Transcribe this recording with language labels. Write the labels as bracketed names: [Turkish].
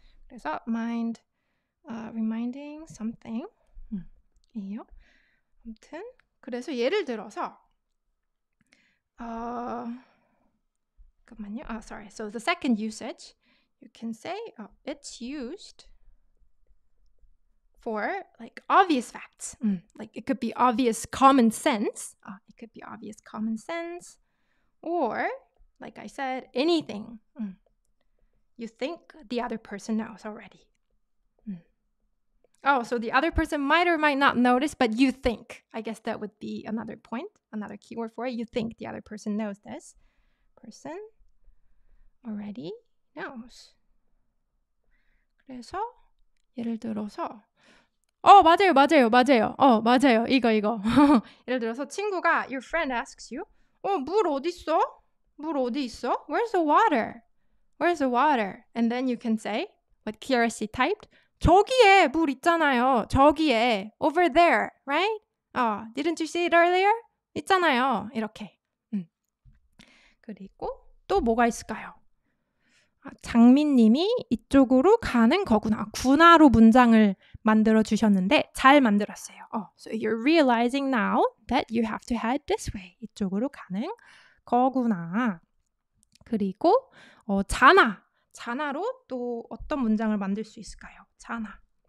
[Korean] 그래서 [English] reminding something. [Korean] 이요. 아무튼 그래서 예를 들어서 잠깐만요. [English] Sorry. So the second usage, you can say it's used for like obvious facts. Like it could be obvious common sense. It could be obvious common sense. Or, like I said, anything. You think the other person knows already. Oh, so the other person might or might not notice, but you think. I guess that would be another point, another keyword for it. You think the other person knows this. Person already knows. [Korean] 그래서 예를 들어서 맞아요. 맞아요. 이거. 예를 들어서 친구가 [English] your friend asks you, [Korean] 물 어디 있어? 물 어디 있어? [English] Where's the water? Where's the water? And then you can say what Kiyoshi typed. [Korean] 저기에 물 있잖아요. 저기에. [English] Over there. Right? Didn't you see it earlier? [Korean] 있잖아요. 이렇게. 그리고 또 뭐가 있을까요? 장민님이 이쪽으로 가는 거구나. 구나로 문장을 만들어 주셨는데 잘 만들었어요. [English] So you're realizing now that you have to head this way. [Korean] 이쪽으로 가는 거구나. 그리고 자나로 또 어떤 문장을 만들 수 있을까요? 자나.